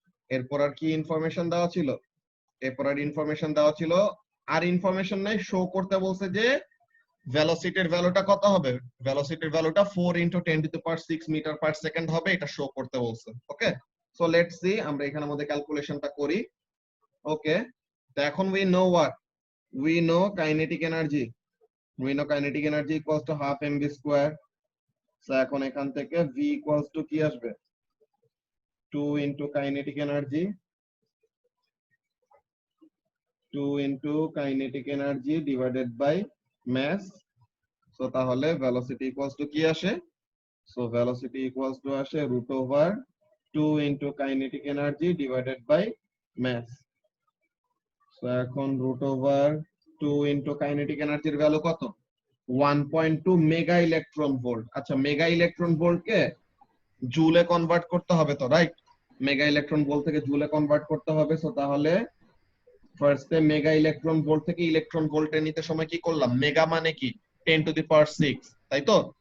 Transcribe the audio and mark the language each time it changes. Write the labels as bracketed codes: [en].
[bn] এরপর আর কি ইনফরমেশন দেওয়া ছিল, এরপর আর ইনফরমেশন দেওয়া ছিল আর ইনফরমেশন নাই, শো করতে বলছে যে ভেলোসিটির ভ্যালুটা কত হবে, ভেলোসিটির ভ্যালুটা 4 into 10 to the power 6 metre per second হবে, এটা শো করতে বলছে। ওকে, সো লেটস সি আমরা এখানের মধ্যে ক্যালকুলেশনটা করি। ওকে, তো এখন [en] we know what, we know kinetic energy, we know kinetic energy equals to half mv square। [bn] So এখন এখান থেকে [en] v equals to [bn] কি আসবে, [en] 2 into kinetic energy, 2 into kinetic energy divided by mass। [bn] So তাহলে [en] velocity equals to [bn] কি আসে, so [en] velocity equals to আসে root over 2 into kinetic energy divided by mass। [bn] So এখন root over 2 into kinetic energy এর value কত, 1.2 mega electron volt. আচ্ছা, mega electron ভোল্টকে জুলে convert করতে হবে তো, রাইট? মেগা ইলেকট্রন ভোল্ট থেকে জুলে কনভার্ট করতে হবে। সো তাহলে ফার্স্টে মেগা ইলেকট্রন ভোল্ট থেকে ইলেকট্রন ভোল্টে নিতে সময় কি করলাম, মেগা মানে কি 10 টু দি পাওয়ার 6, তাই তো?